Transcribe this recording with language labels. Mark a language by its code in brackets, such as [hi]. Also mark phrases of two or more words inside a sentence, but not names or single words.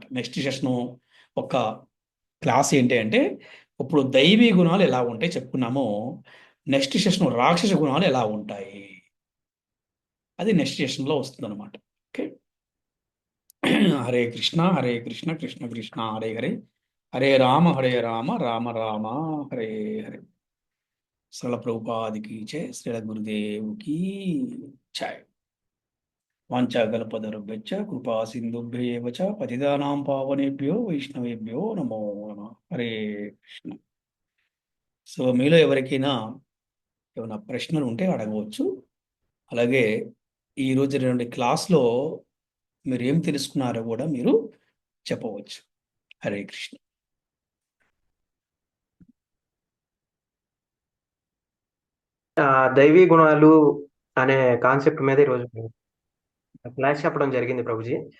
[en] next session [te] ఒక క్లాస్ ఏంటి అంటే, ఇప్పుడు దైవీ గుణాలు ఎలా ఉంటాయి చెప్పుకున్నామో, [en] next session [te] రాక్షస గుణాలు ఎలా ఉంటాయి అది నెక్స్ట్ సెషన్లో వస్తుందన్నమాట. [sa] ఓకే, హరే కృష్ణ కృష్ణ కృష్ణ హరే హరే, హరే రామ రామ రామ హరే హరే. [te] శ్రీల ప్రభుపాదికి జై, శ్రీల గురుదేవుకి జై. [sa] వాంఛాకల్పతరుభ్యశ్చ కృపా సింధుభ్యేవ చ పతితానాం పావనేభ్యో వైష్ణవేభ్యో నమో నమః. [te] హరే కృష్ణ. సో మీలో ఎవరికైనా ఏమైనా ప్రశ్నలు ఉంటే అడగవచ్చు. అలాగే ఈరోజు రెండు క్లాస్లో మీరు ఏం తెలుసుకున్నారో కూడా మీరు చెప్పవచ్చు. హరే కృష్ణ. దైవీ గుణాలు అనే కాన్సెప్ట్ మీద ఈరోజు క్లాస్ చెప్పడం జరిగింది ప్రభుజీ.